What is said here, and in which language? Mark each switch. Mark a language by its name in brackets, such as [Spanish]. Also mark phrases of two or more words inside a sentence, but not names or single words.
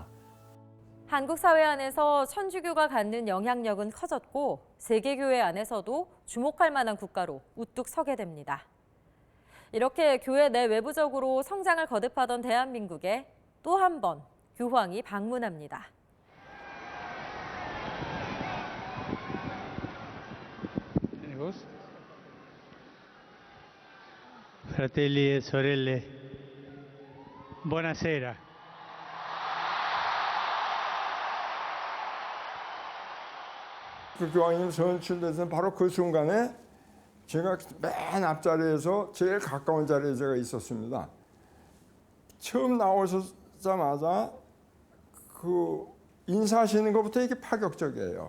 [Korean] 한국 사회 안에서 천주교가 갖는 영향력은 커졌고 세계교회 안에서도 주목할 만한 국가로 우뚝 서게 됩니다. 이렇게 교회 내 외부적으로 성장을 거듭하던 대한민국에 또 한 번 교황이 방문합니다. [Italian] Fratelli e sorelle, buonasera. [Korean] 그 교황님 선출돼서 바로 그 순간에 제가 맨 앞자리에서 제일 가까운 자리에 제가 있었습니다. 처음 나오셨자마자 그 인사하시는 것부터 이게 파격적이에요.